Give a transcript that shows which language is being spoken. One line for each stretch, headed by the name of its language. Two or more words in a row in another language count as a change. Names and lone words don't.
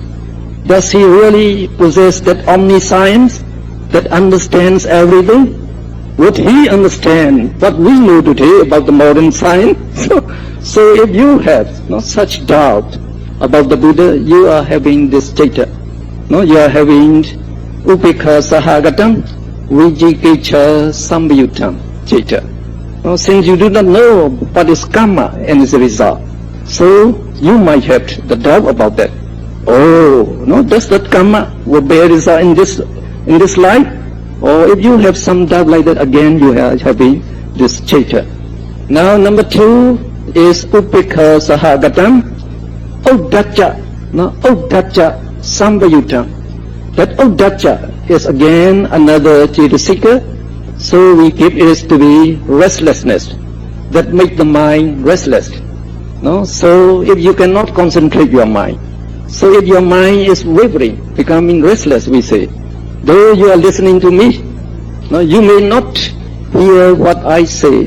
English: Does he really possess that omniscience that understands everything? Would he understand what we know today about the modern science? So if you have such doubt about the Buddha, you are having this chitta. You are having
Pali: upekha sahagatam, vichikecha sambayutam chitta.
English: Since you do not know what is karma and its result, so you might have the doubt about that. Oh, no, does that karma will bear result in this life? Or if you have some doubt like that, again you are having this chaita. Now number 2 is
Pali: upekha sahagatam uddacha. Now uddacha sambayutam.
English: That uddacha is again another chitta. So we give it to be restlessness that make the mind restless. No? So if you cannot concentrate your mind, so if your mind is wavering, becoming restless, we say, though you are listening to me, no, you may not hear what I say.